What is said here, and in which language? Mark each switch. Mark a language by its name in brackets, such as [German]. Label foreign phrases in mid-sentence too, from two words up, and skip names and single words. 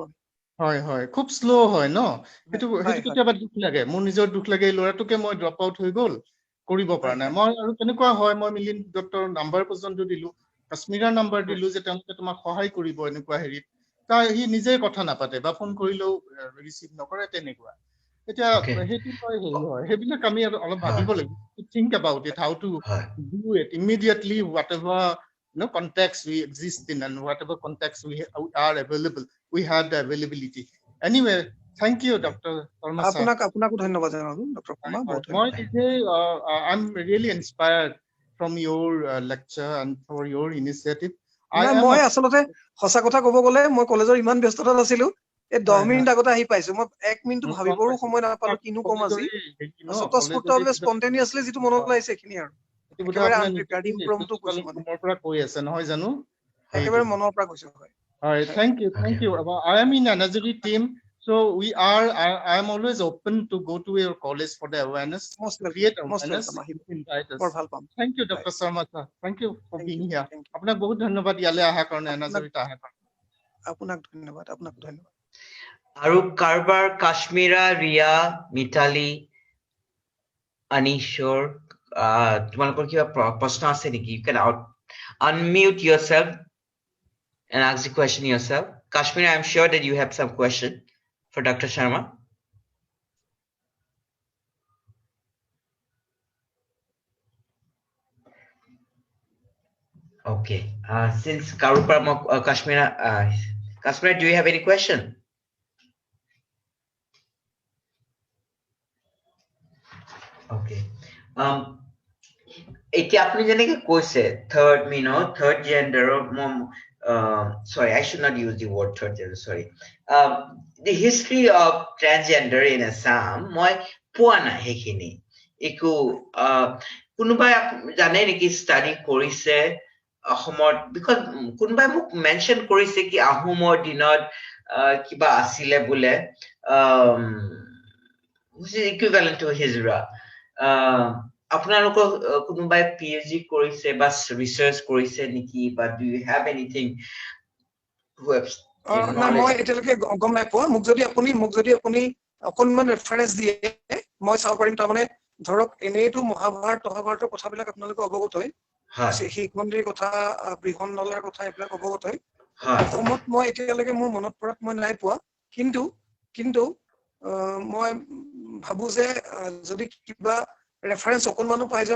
[Assamese] হয় হয় খুব স্লো হয় ন সেইটো কেতিয়াবা দুখ লাগে মোৰ নিজৰ দুখ লাগে এই ল'ৰাটোকে মই [English] drop out [Assamese] হৈ গ'ল কৰিব পৰা নাই মই আৰু কেনেকুৱা হয় মই মিলিন্দ দত্তৰ নাম্বাৰ পৰ্যন্ত দিলো কাশ্মীৰৰ নাম্বাৰ দিলো যে তেওঁলোকে তোমাক সহায় কৰিব এনেকুৱা হেৰিত সি নিজে কথা নাপাতে বা ফোন কৰিলেও ৰিচিভ নকৰে তেনেকুৱা এতিয়া সেইটো হেৰি হয় সেইবিলাক আমি অলপ ভাবিব লাগিব [English] think about it how to do it immediately whatever context we exist in and whatever context we are available we have the availability anyway thank you Dr. Sharma sir [Assamese] আপোনাকো ধন্যবাদ জনালো ডক্টৰ শৰ্মা বহুত মই নিজে [English] I'm really inspired from your lecture and for your initiative [Assamese] মই আচলতে সঁচা কথা ক'ব গ'লে মই কলেজৰ ইমান ব্যস্ততা নাছিলো এই 10 মিনিট আগতে আহি পাইছো মই 1 মিনিটটো ভাবিবৰো সময় নাপালো কিনো কম আজি স্বতঃস্ফূৰ্তভাৱে স্পন্টেনিয়াছলি যিটো মনত আহিছে এইখিনি আৰু একেবাৰে [English] unprepared impromptu [Assamese] কৈছো মানে পৰা কৈ আছে নহয় জানো একেবাৰে মনৰ পৰা কৈছো [English] হয় thank you I am in another team so I am always open to go to your college for the awareness create awareness invite us thank you Dr. Sharma sir thank you for being here [Assamese] আপোনাক বহুত ধন্যবাদ ইয়ালে আহাৰ কাৰণে এনাজৰিত আহাৰ কাৰণে আপোনাক ধন্যবাদ আৰু কাৰবাৰ কাশ্মীৰা ৰিয়া মিতালী আনিশৰ তোমালোকৰ কিবা প্ৰশ্ন আছে নেকি [English] you can out unmute yourself and ask the question yourself. Kashmir, I'm sure that you have some question for Dr. Sharma. Okay. Since Karupara, Kashmir, do you have any question? Okay. [Assamese] এতিয়া আপুনি যেনেকে কৈছে [English] third third gender sorry, I should not use the word third gender, sorry. The history of transgender in Assam [Assamese] মই পোৱা নাই সেইখিনি একো কোনোবাই জানে নেকি ষ্টাডি কৰিছে অসমত বিকজ কোনোবাই মোক মেনশ্যন কৰিছে কি আহোমৰ দিনত কিবা আছিলে বোলে [English] which is equivalent to Hijra. [Assamese] আপোনালোকৰ কোনোবাই PhD কৰিছে বা ৰিচাৰ্চ কৰিছে নেকি বা [English] do you have anything who have [Assamese] না মই এতিয়ালৈকে গম নাই পোৱা মোক যদি আপুনি অকনমান ৰেফাৰেন্স দিয়ে মই চাব পাৰিম তাৰমানে ধৰক এনেইটো মহাভাৰতৰ কথাবিলাক আপোনালোকে অৱগত হয় শিখ মন্দিৰৰ কথা বৃহন নলাৰ কথা এইবিলাক অৱগত হয় অসমত মই এতিয়ালৈকে মোৰ মনত পৰাত মই নাই পোৱা কিন্তু মই ভাবো যে যদি কিবা ৰেফাৰেন্স অকনমানো পাই যাও